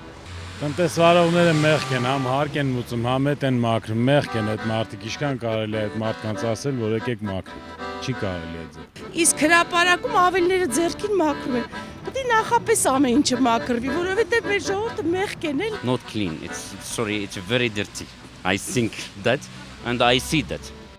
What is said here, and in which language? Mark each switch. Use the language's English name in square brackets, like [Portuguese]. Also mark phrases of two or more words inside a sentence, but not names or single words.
[Armenian] Տնտեսվարողները մեղք են, համ հարկ են մուծում, համ էդ են մաքրում, մեղք են այդ մարդիկ, ինչքան կարելի է այդ մարդկանց ասել, որ եկեք մաքրեք, չի կարելի է ձեր։ Իսկ հրապարակում ավելները ձեռքին մաքրում են։ Պետք է նախապես ամեն ինչը մաքրվի, որովհետև մեր ժողովուրդը մեղք են էլ։ [English] Not clean, it's very dirty. I think that and I see that.